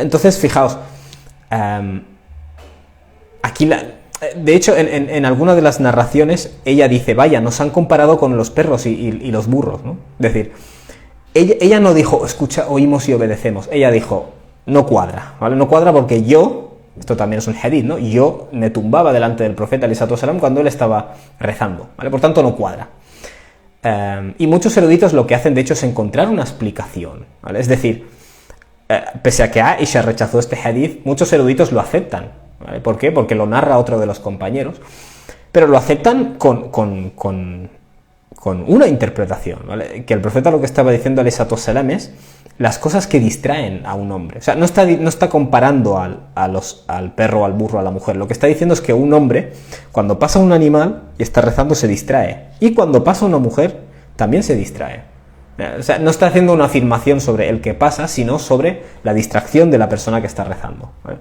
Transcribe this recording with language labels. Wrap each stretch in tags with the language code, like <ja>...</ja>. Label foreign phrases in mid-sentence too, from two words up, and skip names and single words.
<es>Entonces, fijaos, aquí de hecho, en alguna de las narraciones, ella dice, vaya, nos han comparado con los perros y los burros, ¿no? Es decir, ella no dijo, escucha, oímos y obedecemos. Ella dijo, no cuadra, ¿vale? No cuadra porque esto también es un hadith, ¿no? Yo me tumbaba delante del profeta</es> <ar>عليه الصلاة والسلام</ar> <es>cuando él estaba rezando, ¿vale? Por tanto, no cuadra. Y muchos eruditos lo que hacen, de hecho, es encontrar una explicación, ¿vale? Es decir, pese a que Aisha rechazó este hadith, muchos eruditos lo aceptan, ¿vale? ¿Por qué? Porque lo narra otro de los compañeros, pero lo aceptan con una interpretación, ¿vale? Que el profeta lo que estaba diciendo</es> <ar>عليه الصلاة والسلام</ar> <es>es las cosas que distraen a un hombre. O sea, no está comparando al perro, al burro, a la mujer. Lo que está diciendo es que un hombre, cuando pasa un animal y está rezando, se distrae. Y cuando pasa una mujer, también se distrae. O sea, no está haciendo una afirmación sobre el que pasa, sino sobre la distracción de la persona que está rezando, ¿vale?</es>